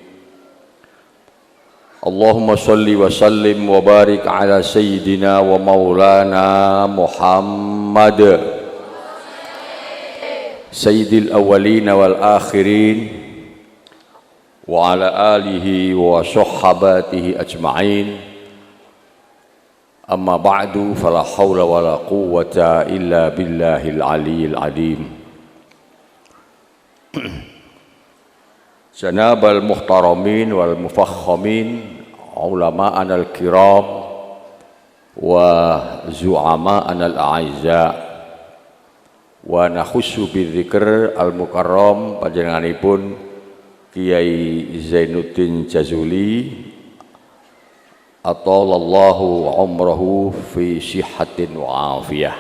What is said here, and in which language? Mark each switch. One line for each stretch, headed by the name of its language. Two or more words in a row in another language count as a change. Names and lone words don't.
Arabic: اللهم صل وسلم وبارك على سيدنا ومولانا محمد سيد الأولين والآخرين وعلى آله وصحبته أجمعين. أما بعد فلا حول ولا قوة إلا بالله العلي العظيم. جناب المحترمين والمفخمين علماءنا الكرام وزعماءنا الأعزاء ونخص بالذكر المكرم panjenenganipun Kiai Zainuddin Jazuli أطال الله عمره في صحة وعافية.